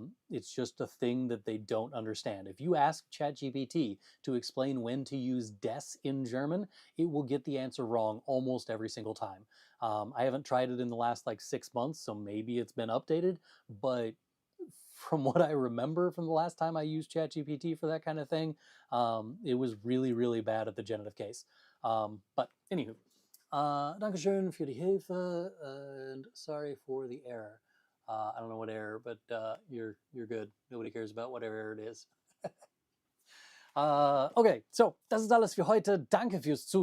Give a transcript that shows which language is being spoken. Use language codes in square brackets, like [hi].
[en] It's just a thing that they don't understand. If you ask ChatGPT to explain when to use des in German, it will get the answer wrong almost every single time. I haven't tried it in the last like 6 months, so maybe it's been updated, but from what I remember from the last time I used ChatGPT for that kind of thing, it was really, really bad at the genitive case. But anywho, [de] Dankeschön für die Hilfe [en] and sorry for the error. I don't know what error, but you're good. Nobody cares about whatever error it is. Okay, so [de] das ist alles für heute. Danke fürs Zuschauen.